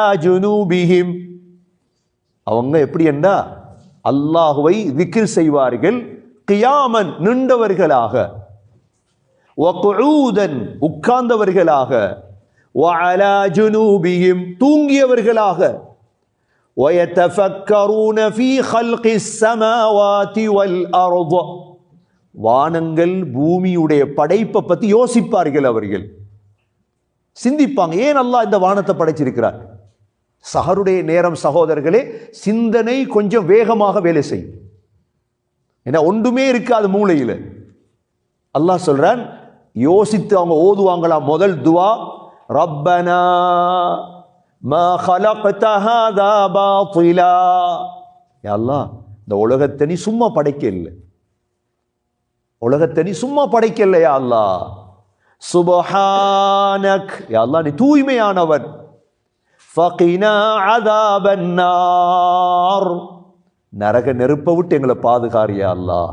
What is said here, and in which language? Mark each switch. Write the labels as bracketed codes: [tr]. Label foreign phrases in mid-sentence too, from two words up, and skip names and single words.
[ta] ஜுனூபிஹிம், அவங்க எப்படி என்றா அல்லாஹ்வை திக்ர் செய்வார்கள், கியாமன் நின்றவர்களாக, [ar] وقعودا [ta] உட்கார்ந்தவர்களாக, [ar] وعلى جنوبهم [ta] தூங்கியவர்களாக, [ar] وَيَتَفَكَّرُونَ فِي خَلْقِ السَّمَاوَاتِ وَالْأَرْضِ, [ta] வானங்கள் பூமியுடைய படைப்பை பற்றி யோசிப்பார்கள். அவர்கள் சிந்திப்பாங்க, ஏன் அல்லாஹ் இந்த வானத்தை படைச்சிருக்கிறார். சஹருடைய நேரம் சகோதரர்களே, சிந்தனை கொஞ்சம் வேகமாக வேலை செய்யும். ஏன்னா ஒன்றுமே இருக்காது மூளையில். அல்லாஹ் சொல்றான், யோசித்து அவங்க ஓதுவாங்களாம். முதல் துவா, [ar] ربنا ما خلقت هذا باطلا, [ta] யா அல்லாஹ் இந்த உலகத்தை நீ சும்மா படைக்கல, உலகத்தை நீ சும்மா படைக்கல யா அல்லாஹ். சுப்ஹானக், யா அல்லாஹ் நீ தூய்மையானவன். [ar] فقنا عذاب النار, [ta] நரக நெருப்பை விட்டு எங்களை பாதுகார் யா அல்லாஹ்.